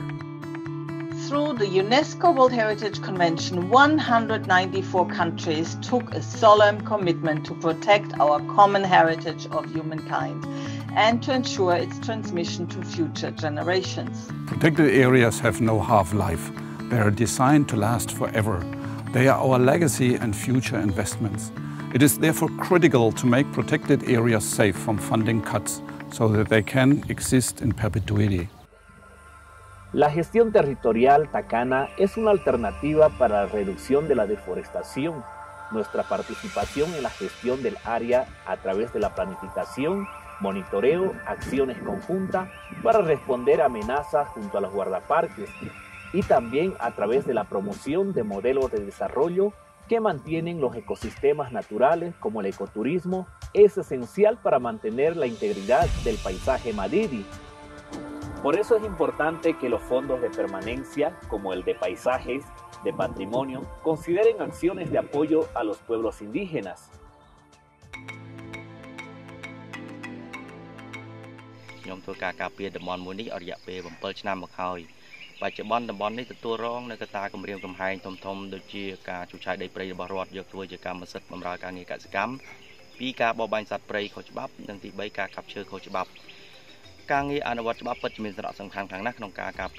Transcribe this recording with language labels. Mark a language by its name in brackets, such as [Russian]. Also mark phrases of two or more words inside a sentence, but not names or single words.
[English] Through the UNESCO World Heritage Convention, 194 countries took a solemn commitment to protect our common heritage of humankind and to ensure its transmission to future generations. Protected areas have no half-life. They are designed to last forever. They are our legacy and future investments. It is therefore critical to make protected areas safe from funding cuts so that they can exist in perpetuity. [Spanish] La gestión territorial tacana es una alternativa para la reducción de la deforestación. Nuestra participación en la gestión del área a través de la planificación, monitoreo, acciones conjuntas para responder a amenazas junto a los guardaparques, y también a través de la promoción de modelos de desarrollo que mantienen los ecosistemas naturales, como el ecoturismo, es esencial para mantener la integridad del paisaje madidi. Por eso es importante que los fondos de permanencia, como el de paisajes, de patrimonio, consideren acciones de apoyo a los pueblos indígenas. [Khmer] ខ្ញុំធ្វើការការពារតំបន់មួយនេះអស់រយៈពេល7ឆ្នាំមកហើយបច្ចុប្បន្នតំបន់នេះទទួលរងនូវកត្តាគំរាមកំហែងធំៗដូចជាការជួសជុលដីព្រៃរបស់រដ្ឋយកធ្វើជាកម្មសិទ្ធិបម្រើការងារក សិកម្មពីការបរបាញ់សត្វព្រៃខុសច្បាប់និងទី3ការកាប់ឈើខុសច្បាប់ការងារអនុវត្តច្បាប់ពិតជាមានសារៈសំខាន់ខ្លាំងណាស់ក្នុងការការពា